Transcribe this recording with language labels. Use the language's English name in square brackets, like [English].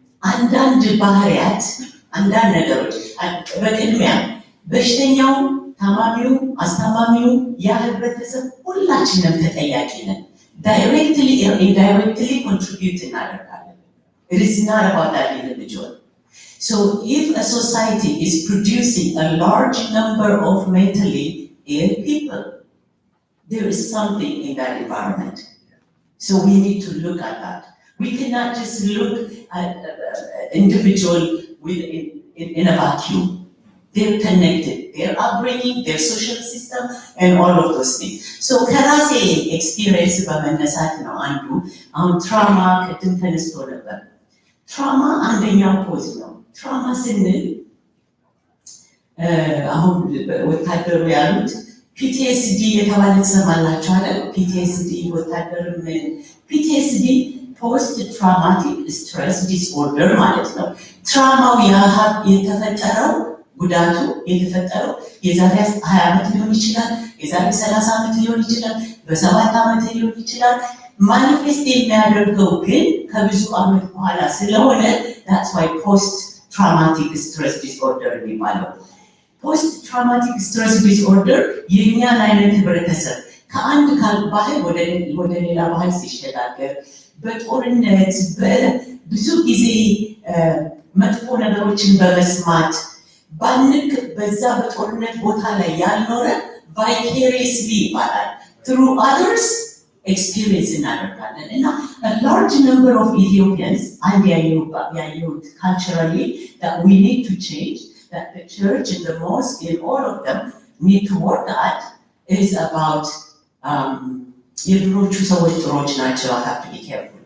[Amharic] አንዳንድ ባህሪያት፣ አንዳንድ ነገሮች በቅድሚያ በሽተኛው፣ ታማሚው፣ አስታማሚው፣ ያ ህብረተሰብ ሁላችንም ተጠያቂ ነን። ዳይሬክትሊ ኢንዳይሬክትሊ ኮንትሪቢዩት እናደርጋለን። It is not about that individual. [English] So if a society is producing a large number of mentally ill people, there is something in that environment. So we need to look at that. We cannot just look at individual in a vacuum. They're connected. Their upbringing, their social system, and all of those things. [Amharic] So ከራሴ experience በመነሳት ነው አንዱ አሁን ትራማ ቅድም ተነስቶ ነበር። ትራማ አንደኛው ኮዝ ነው። ትራማ ስንል አሁን ወታደሩ ያሉት ፒቲኤስዲ የተባለ ትሰማላችሁ አይደል? ፒቲኤስዲ ወታደር ፒቲኤስዲ ፖስት ትራውማቲክ ስትረስ ዲስኦርደር ማለት ነው። ትራማው የተፈጠረው ጉዳቱ የተፈጠረው የዛሬ 20 ዓመት ሊሆን ይችላል፣ የዛሬ 30 ዓመት ሊሆን ይችላል፣ በ7 ዓመት ሊሆን ይችላል። ማኒፌስት የሚያደርገው ግን ከብዙ ዓመት በኋላ ስለሆነ that's why post traumatic stress disorder የሚባለው። ፖስት ትራውማቲክ ስትረስ ዲስኦርደር የእኛን አይነት ህብረተሰብ ከአንድ ባህል ወደ ሌላ ባህል ሲሸጋገር በጦርነት ብዙ ጊዜ መጥፎ ነገሮችን በመስማት ባንክ በዛ በጦርነት ቦታ ላይ ያልኖረ ቫይኬሪየስሊ ይባላል through others [English] experience እናደርጋለን እና a large number of Ethiopians አንድ ያየሁት culturally that we need to change, that the church and the mosque and all of them need to work at is about የድሮቹ ሰዎች ጥሮች ናቸው I have to be careful.